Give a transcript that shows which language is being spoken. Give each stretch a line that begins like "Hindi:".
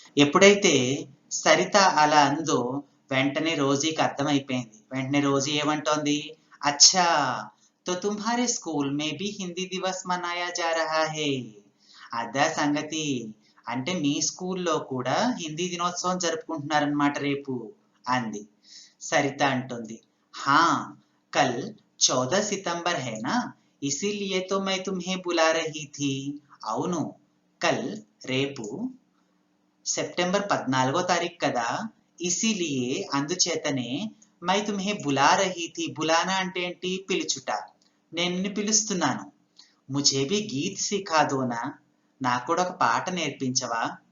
Telugu: ఎప్పుడైతే సరిత అలా అందో వెంటనే రోజీకి అర్థమైపోయింది. వెంటనే రోజీ ఏమంటోంది,
Hindi: అచ్చా తో తుమ్హారే స్కూల్ మే భీ హిందీ దివస్ మనాయా జా రహా హై.
Telugu: అదా సంగతి, అంటే మీ స్కూల్లో కూడా హిందీ దినోత్సవం జరుపుకుంటున్నారన్నమాట రేపు అంది. సరిత అంటుంది,
Hindi: హా కల్ 14 सितंबर है ना, इसीलिए तो मैं तुम्हें बुला रही थी.
Telugu: అవును, కల్ రేపు, సెప్టెంబర్ 14వ తారీఖు కదా, ఇసిలియే అందుచేతనే,
Hindi: మై తుమ్హే బులా రహీ థీ,
Telugu: బులానా అంటే ఏంటి, పిలుచుట, నేను నిన్ను పిలుస్తున్నాను.
Hindi: ముఝే భీ గీత్ సిఖా దోనా,
Telugu: నాకు కూడా ఒక పాట నేర్పించవా.